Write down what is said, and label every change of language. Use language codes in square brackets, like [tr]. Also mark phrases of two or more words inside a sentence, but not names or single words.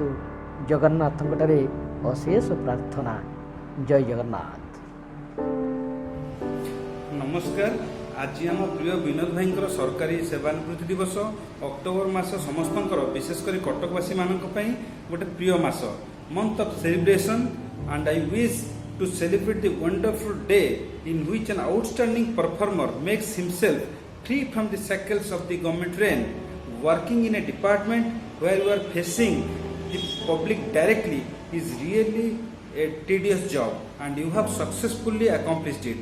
[or] ଜଗନ୍ନାଥଙ୍କଠାରେ ଅଶେଷ ପ୍ରାର୍ଥନା। ଜୟ ଜଗନ୍ନାଥ। ନମସ୍କାର। ଆଜି ଆମ ପ୍ରିୟ ବିନୋଦ ଭାଇଙ୍କର ସରକାରୀ ସେବାନିବୃତ୍ତି ଦିବସ। ଅକ୍ଟୋବର ମାସ ସମସ୍ତଙ୍କର, ବିଶେଷ କରି କଟକବାସୀମାନଙ୍କ ପାଇଁ ଗୋଟେ ପ୍ରିୟ ମାସ, [en] month of celebration, and I wish to celebrate the wonderful day in which an outstanding performer makes himself free from the shackles of the government reign. Working in a department where you are facing the public directly is really a tedious job, and you have successfully accomplished it.